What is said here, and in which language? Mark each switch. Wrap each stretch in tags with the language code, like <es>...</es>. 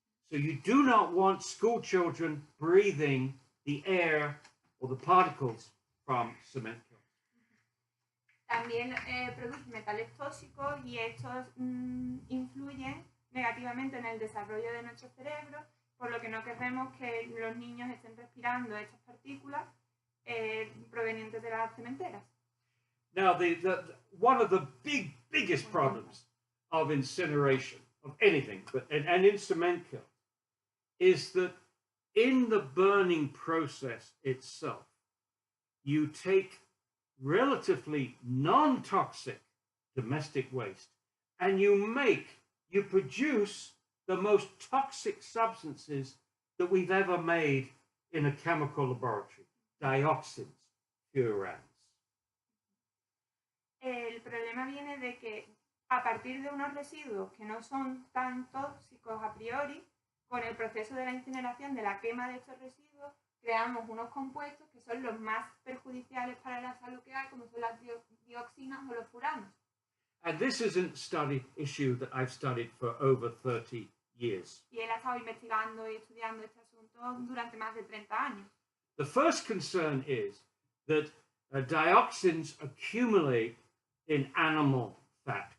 <en>So you do not want school children breathing the air or the particles from cement kilns.</en> <es>También producen metales tóxicos y estos influyen negativamente en el desarrollo de nuestro cerebro, por lo que no queremos que los niños estén respirando estas partículas provenientes de las cementeras.</es> <en>Now, one of the biggest problems of incineration, of anything, and in cement kilns, is that in the burning process itself, you take relatively non-toxic domestic waste and you produce the most toxic substances that we've ever made in a chemical laboratory, dioxins, furans.</en> <es>El problema viene de que a partir de unos residuos que no son tan tóxicos a priori, con el proceso de la incineración, de la quema de estos residuos, creamos unos compuestos que son los más perjudiciales para la salud que hay, como son las dioxinas o los furanos.</es> <en>And this is an issue that I've studied for over 30 years.</en> <es>Y él ha estado investigando y estudiando este asunto durante más de 30 años.</es> <en>The first concern is that dioxins accumulate in animal fat.</en>